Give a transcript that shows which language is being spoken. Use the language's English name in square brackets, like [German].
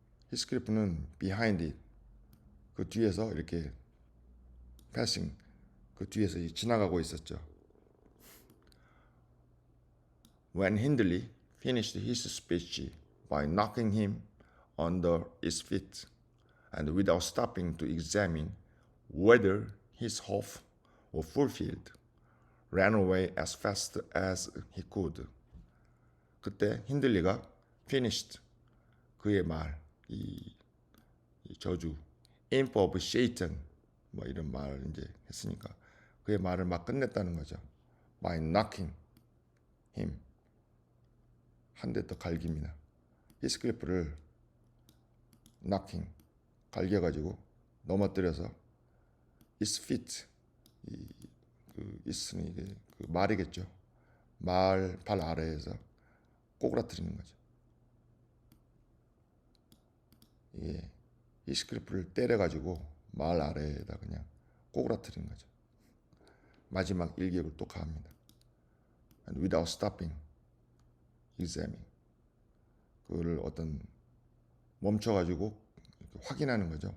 [Korean] 히스클리프는 [English] behind it [Korean] 그 뒤에서 이렇게 passing 그 뒤에서 지나가고 있었죠. [English] When Hindley finished his speech by knocking him under his feet and without stopping to examine whether his hope were fulfilled, ran away as fast as he could. [Korean] 그때 힌들리가 finished 그의 말, 이 저주, [English] imp of Satan [Korean] 뭐 이런 말을 이제 했으니까 그의 말을 막 끝냈다는 거죠. [English] By knocking him [Korean] 한 대 더 갈깁니다. 히스클리프를 knocking 갈겨가지고 넘어뜨려서 [English] his feet [Korean] 그 is는 이게 그 말이겠죠. 말 발 아래에서 꼬꾸라뜨리는 거죠. 이게 히스클리프를 때려가지고 말 아래에다 그냥 꼬꾸라뜨리는 거죠. 마지막 일격을 또 가합니다. [English] And without stopping, examining. [Korean] 그거를 어떤 멈춰가지고 확인하는 거죠.